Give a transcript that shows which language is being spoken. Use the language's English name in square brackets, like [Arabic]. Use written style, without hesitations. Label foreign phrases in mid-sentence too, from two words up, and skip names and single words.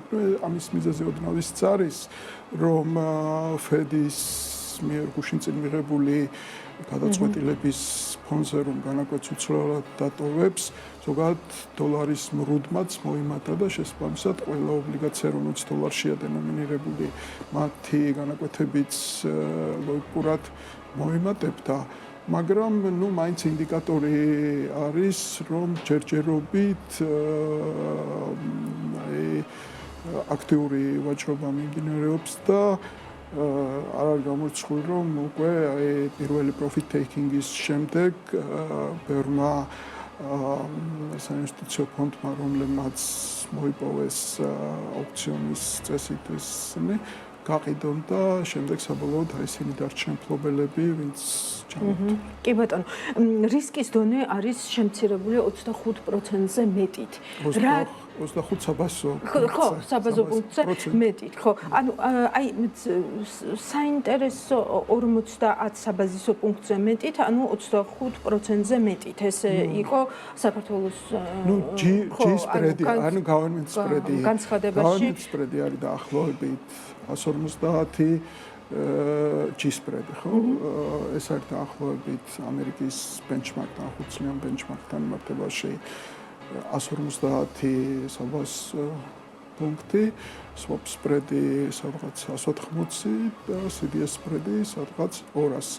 [Georgian] ამის მიზეზი ოდნავ ის არის რომ ფედის მიერ გუშინ წინ მიღებული გადაწყვეტილების ფონზე რომ განაკვეთს უცვლელად დატოვებს, ზოგადად დოლარის მრუდმაც მოიმატა და შესაბამისად ყველა ობლიგაცია რომელიც დოლარშია დენომინირებული, მათი განაკვეთებიც ლოგიკურად მოიმატებდა. მაგრამ ნუ მაინც ინდიკატორი არის რომ ჯერჯერობით აქტიური ვაჭრობა მიმდინარეობს და არ არის გამორიცხული რომ უკვე პირველი [English] profit taking- [Georgian] ის შემდეგ ბერმა საინვესტიციო ფონდმა რომლებმაც მოიპოვეს ოპციონის წესით ესენი გაყიდონ და შემდეგ საბოლოოდ ისინი დარჩნენ მფლობელები, ვინც ჩამოვიდა. კი ბატონო, რისკის დონე არის შემცირებული 25%-ზე მეტით. 25 საბაზო. ხო, საბაზო პუნქტზე მეტით, ხო. ანუ აი საინტერესო 50 საბაზისო პუნქტზე მეტით, ანუ 25%-ზე მეტით. ეს იყო საქართველოს ნუ [English] G spread- [Georgian] ი, ანუ [English] government spread- [Georgian] ი. განცხადებაში [English] government spread- [Georgian] ი არის დაახლოებით 150 [English] G spread- [Georgian] ი, ხო? ეს არის დაახლოებით ამერიკის benchmark-თან, ხუთწლიან benchmark-თან მიმართებაში 150 საბაზო პუნქტი, [English] swap spread- [Georgian] ი სადღაც 180 და [English] CDS spread- [Georgian] ი სადღაც 200.